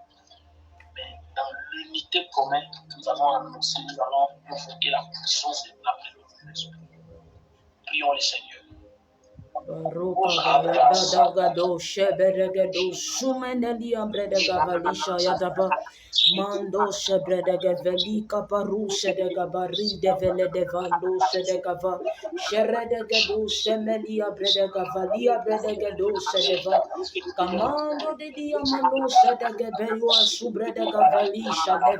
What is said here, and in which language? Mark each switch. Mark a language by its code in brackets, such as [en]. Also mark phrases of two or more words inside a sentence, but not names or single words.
[fr] Mais dans l'unité commune, nous allons annoncer, nous allons invoquer la puissance et la présence de l'Esprit. Prions le Seigneur. Mando shebredege velika parushe de gabari de vele de vando shedegava sheredege do shemelia bredega valia bredege do shedeva kamando de diamano shedege belua subredega valisha de